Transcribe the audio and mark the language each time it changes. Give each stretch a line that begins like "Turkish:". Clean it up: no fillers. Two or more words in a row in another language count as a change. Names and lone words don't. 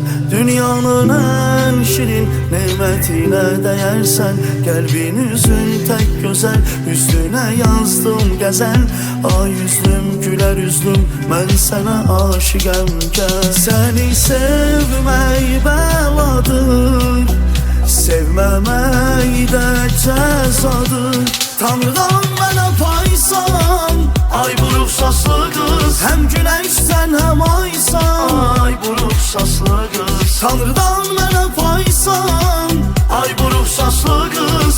Turkish: Dünyanın en şirin nimetine değersen. Kalbin üzün tek güzel, üstüne yazdım gazel. Ay yüzlüm güler yüzlüm, ben sana aşıqamken.
Azerbaijani: Seni sevmək bəladır, sevməmək də cəzadır. Tanrıdan mənə paysan, ay buruk saslı kız.
Turkish: Hem güneşsen hem aysan, ay buruk saslı kız.
Azerbaijani: Tanrıdan mənə paysan, ay buruk saslı kız.